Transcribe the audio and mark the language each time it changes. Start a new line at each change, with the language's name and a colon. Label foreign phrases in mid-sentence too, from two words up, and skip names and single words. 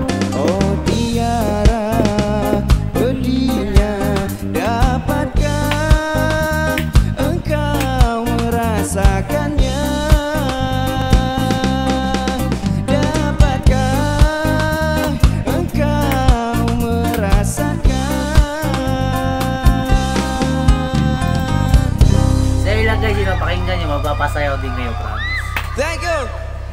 Malay: Oh tiara pedihnya, dapatkah engkau merasakannya? Dapatkah engkau merasakan?
Filipino: Sa ilang guys, pakinggan nyo, mapapasayaw din kayo, promise.
English: Thank you.